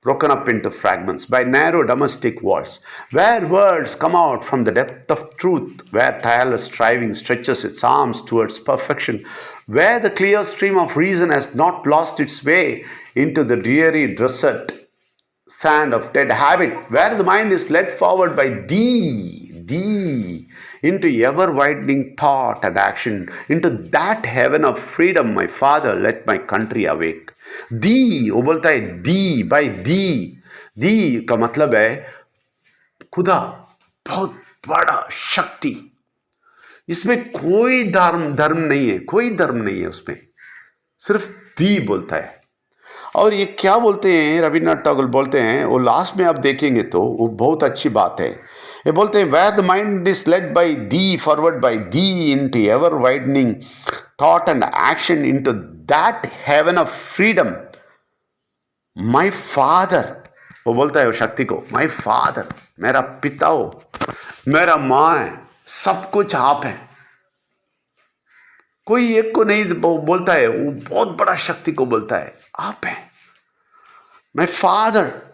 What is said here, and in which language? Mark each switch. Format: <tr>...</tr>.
<en>up into fragments by narrow domestic walls, where words come out from the depth of truth, where tireless striving stretches its arms towards perfection, where the clear stream of reason has not lost its way into the dreary desert sand of dead habit, where the mind is led forward by thee into ever-widening thought and action, into that heaven of freedom, my father, let my country awake.</en> <hi>दी, वो बोलता है दी, by the का मतलब है खुदा, बहुत बड़ा शक्ति। इसमें कोई धर्म नहीं है, कोई धर्म नहीं है उसमें, सिर्फ दी बोलता है। और ये क्या बोलते हैं, रविन्द्रनाथ टैगोर बोलते हैं, वो लास्ट में आप देखेंगे तो वो बहुत अच्छी बात है। ये बोलते हैं,</hi> <en>where the mind is led by thee, forward by thee into ever widening thought and action, into that heaven of freedom, my father,</en> <hi>वो बोलता है वो शक्ति को, माय फादर, मेरा पिता हो, मेरा माँ है, सब कुछ आप है। कोई एक को नहीं बोलता है, वो बहुत बड़ा शक्ति को बोलता है, आप है, माय फादर।</hi>